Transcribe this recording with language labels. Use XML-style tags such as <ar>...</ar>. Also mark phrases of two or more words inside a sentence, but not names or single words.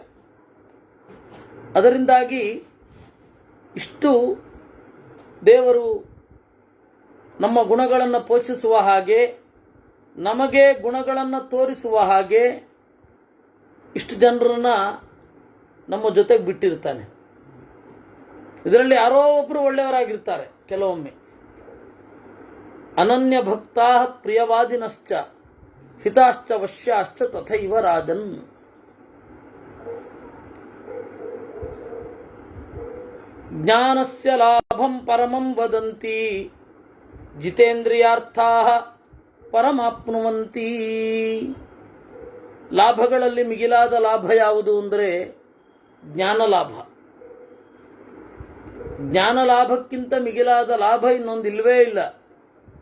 <kn>ಅದರಿಂದಾಗಿ ಇಷ್ಟು ದೇವರು ನಮ್ಮ ಗುಣಗಳನ್ನು ಪೋಷಿಸುವ ಹಾಗೆ, ನಮಗೆ ಗುಣಗಳನ್ನು ತೋರಿಸುವ ಹಾಗೆ ಇಷ್ಟು ಜನರನ್ನ ನಮ್ಮ ಜೊತೆಗೆ ಬಿಟ್ಟಿರ್ತಾನೆ. ಇದರಲ್ಲಿ ಯಾರೋ ಒಬ್ಬರು ಒಳ್ಳೆಯವರಾಗಿರ್ತಾರೆ ಕೆಲವೊಮ್ಮೆ.</kn> <sa>ಅನನ್ಯ ಭಕ್ತಾ ಪ್ರಿಯವಾದಿನಶ್ಚ ಹಿತಾಶ್ಚ ವಶ್ಯಾಶ್ಚ ತಥೈವ ರಾಜನ್. ಜ್ಞಾನಸ್ಯ ಲಾಭಂ ಪರಮಂ ವದಂತಿ ಜಿತೇಂದ್ರಿಯಾರ್ಥಾಃ ಪರಮಾಪ್ನುವಂತಿ.</sa> <kn>ಲಾಭಗಳಲ್ಲಿ ಮಿಗಿಲಾದ ಲಾಭ ಯಾವುದು ಅಂದರೆ ಜ್ಞಾನ ಲಾಭ. ಜ್ಞಾನ ಲಾಭಕ್ಕಿಂತ ಮಿಗಿಲಾದ ಲಾಭ ಇನ್ನೊಂದಿಲ್ವೇ ಇಲ್ಲ.</kn>